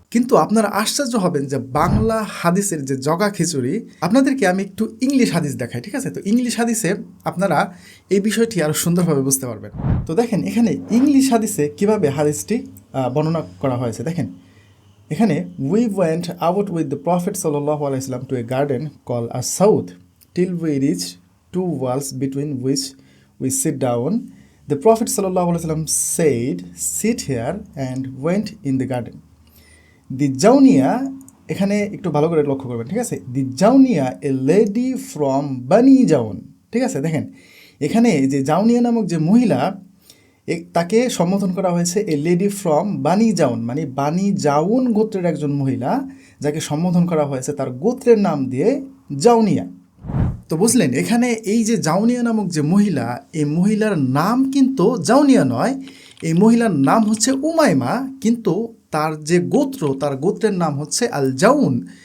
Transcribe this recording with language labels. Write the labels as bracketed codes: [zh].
[bn] কিন্তু আপনারা আশ্চর্য হবেন যে বাংলা হাদিসের যে জগা খিচুড়ি, আপনাদেরকে আমি একটু ইংলিশ হাদিস দেখাই, ঠিক আছে? তো ইংলিশ হাদিসে আপনারা এই বিষয়টি আরও সুন্দরভাবে বুঝতে পারবেন। তো দেখেন এখানে ইংলিশ হাদিসে কিভাবে হাদিসটি বর্ণনা করা হয়েছে। দেখেন এখানে, [en] We went out with the prophet সাল্লাল্লাহু আলাইহি ওয়াসাল্লাম to a garden call a south till we reach two walls between which we sit down. The Prophet sallallahu alaihi wasallam said, "Sit here," and went in the garden. [bn] The Jawniya, এখানে একটু ভালো করে লক্ষ্য করবেন, ঠিক আছে? [en] The Jawniya, a lady from Bani Jawn, [bn] ঠিক আছে? দেখেন এখানে যে জাউনিয়া নামক যে মহিলা, তাকে সম্বোধন করা হয়েছে [en] a lady from Bani Jawn, [bn] মানে বানি জাউন গোত্রের একজন মহিলা, যাকে সম্বোধন করা হয়েছে তার গোত্রের নাম দিয়ে জাউনিয়া। তো বুঝলেন, এখানে এই যে জাউনিয়া নামক যে মহিলা, এই মহিলার নাম কিন্তু জাউনিয়া নয়, এই মহিলার নাম হচ্ছে উমাইমা, কিন্তু তার যে গোত্র, তার গোত্রের নাম হচ্ছে আল জাউন।